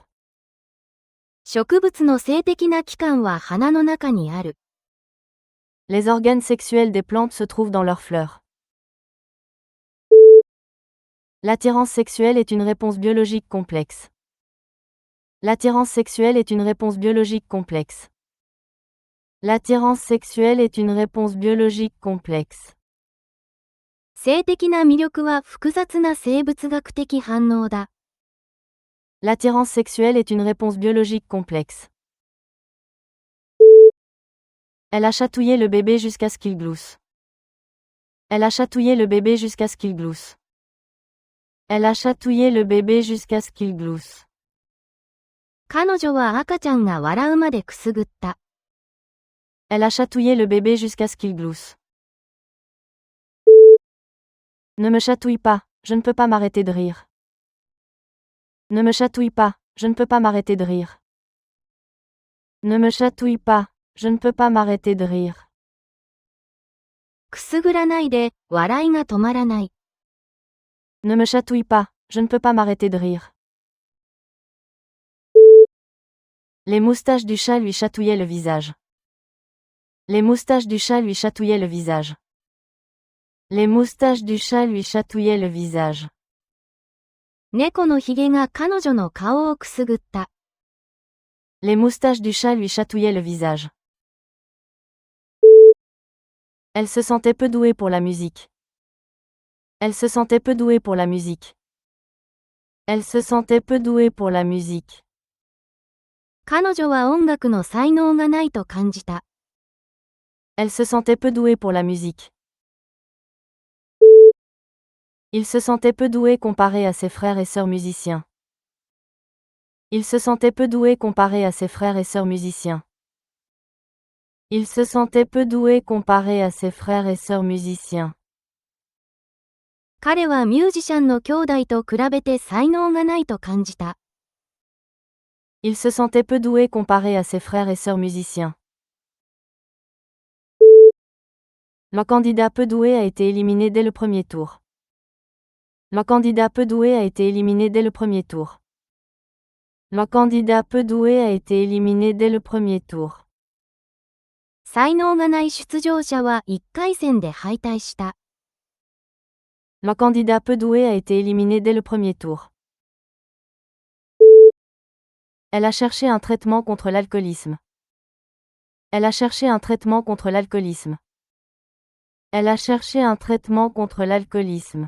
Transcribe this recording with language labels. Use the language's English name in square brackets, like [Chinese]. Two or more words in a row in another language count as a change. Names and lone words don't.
[Japanese] 植物の性的な器官は花の中にある。 [French] Les organes sexuels des plantes se trouvent dans leurs fleurs. L'attirance sexuelle est une réponse biologique complexe. L'attirance sexuelle est une réponse biologique complexe. L'attirance sexuelle est une réponse biologique complexe. [Japanese] 性的な魅力は複雑な生物学的反応だ。 [French] L'attirance sexuelle est une réponse biologique complexe. Elle a chatouillé le bébé jusqu'à ce qu'il glousse. Elle a chatouillé le bébé jusqu'à ce qu'il glousse. Elle a chatouillé le bébé jusqu'à ce qu'il glousse. [Japanese] 彼女は赤ちゃんが笑うまでくすぐった。 [French] Elle a chatouillé le bébé jusqu'à ce qu'il glousse. Ne me chatouille pas, je ne peux pas m'arrêter de rire. Ne me chatouille pas, je ne peux pas m'arrêter de rire. Ne me chatouille pas, je ne peux pas m'arrêter de rire. [Japanese] くすぐらないで、笑いが止まらない。 [French] Ne me chatouille pas, je ne peux pas m'arrêter de rire. Les moustaches du chat lui chatouillaient le visage. Les moustaches du chat lui chatouillaient le visage. Les moustaches du chat lui chatouillaient le visage. [Japanese] 猫のひげが彼女の顔をくすぐった。 [French] Les moustaches du chat lui chatouillaient le visage. Elle se sentait peu douée pour la musique. Elle se sentait peu douée pour la musique. Elle se sentait peu douée pour la musique. [Japanese] 彼女は音楽の才能がないと感じた。 [French] Elle se sentait peu douée pour la musique. Il se sentait peu doué comparé à ses frères et sœurs musiciens. Il se sentait peu doué comparé à ses frères et sœurs musiciens. Il se sentait peu doué comparé à ses frères et sœurs musiciens. [Japanese] 彼はミュージシャンの兄弟と比べて才能がないと感じた。 [French] Il se sentait peu doué comparé à ses frères et sœurs musiciens. Le candidat peu doué a été éliminé dès le premier tour. Le candidat peu doué a été éliminé dès le premier tour. Le candidat peu doué a été éliminé dès le premier tour. [Japanese] 才能がない出場者は1回戦で敗退した。 [French] Le candidat peu doué a été éliminé dès le premier tour. Elle a cherché un traitement contre l'alcoolisme. Elle a cherché un traitement contre l'alcoolisme. Elle a cherché un traitement contre l'alcoolisme.